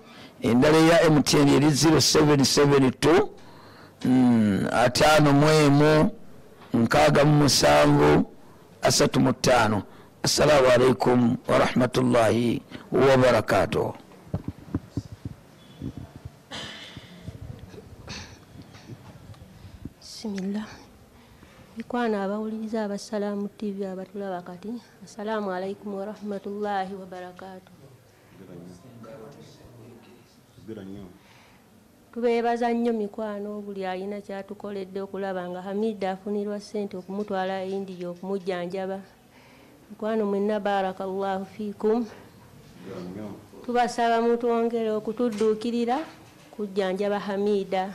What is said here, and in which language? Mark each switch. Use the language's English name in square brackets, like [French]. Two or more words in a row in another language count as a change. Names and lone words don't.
[Ganda] Endala ya MTN eri 0772 5 6 7 35 [Arabic] السلام عليكم ورحمة الله وبركاته. [Ganda] Bismillah. Ikwana abawuliza abasalamu TV abatulaba kati. [Arabic] السلام عليكم ورحمة الله وبركاته. [Ganda] Tubebaza nnyo mikwano buli alina kyatukoledde okulaba nga Hamida afunirwa ssente okumutwala India okumujjanjaba. Mikwano mwenna [Arabic] بارك الله فيكم. [Ganda] Tubasaba mutwongere okutudduukirira kujjanjaba Hamida.